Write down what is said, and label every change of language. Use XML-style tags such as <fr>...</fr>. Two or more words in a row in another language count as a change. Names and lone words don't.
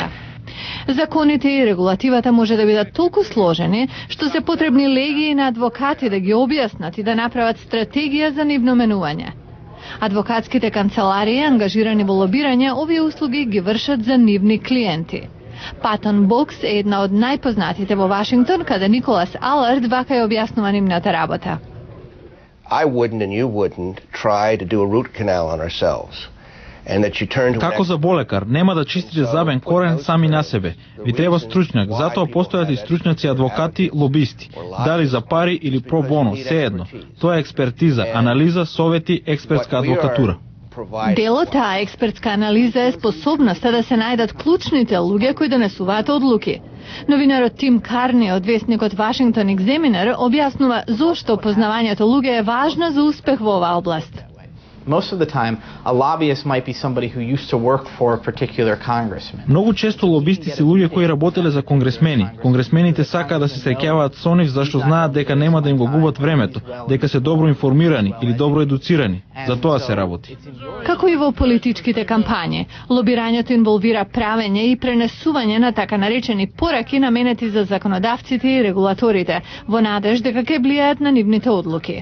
<mk>Законите и регулативата може да бидат толку сложени, што се потребни легии на адвокати да ги објаснат и да направат стратегија за нивно менување. Адвокатските канцеларии, ангажирани во лобирање, овие услуги ги вршат за нивни клиенти. Патон Бокс е една од најпознатите во Вашингтон, каде Николас Алард вака ја објаснува нивната работа.</mk> <en>I wouldn't and you wouldn't try to do a root canal on ourselves.</en> <mk>Како за болекар, нема да чистите забен корен сами на себе. Ви треба стручњак, затоа постојат и стручњаци адвокати, лобисти. Дали за пари или</mk> <la>pro bono,</la> <mk>сеедно. Тоа е експертиза, анализа, совети, експертска адвокатура. Дел од таа експертска анализа е способноста да се најдат клучните луѓе кои донесуваат одлуки. Новинарот Тим Карни од весникот Вашингтон Екземинер објаснува зошто познавањето луѓе е важно за успех во оваа област.</mk> <en>Most of the time, a lobbyist might be somebody who used to work for a particular congressman.</en> <mk>Многу често лобисти се луѓе кои работеле за конгресмени. Конгресмените сакаат да се среќаваат со нив зашто знаат дека нема да им го губат времето, дека се добро информирани или добро едуцирани. За тоа се работи. Како и во политичките кампањи, лобирањето инволвира правење и пренесување на така наречени пораки наменети за законодавците и регулаторите, во надеж дека ќе влијаат на нивните одлуки.</mk>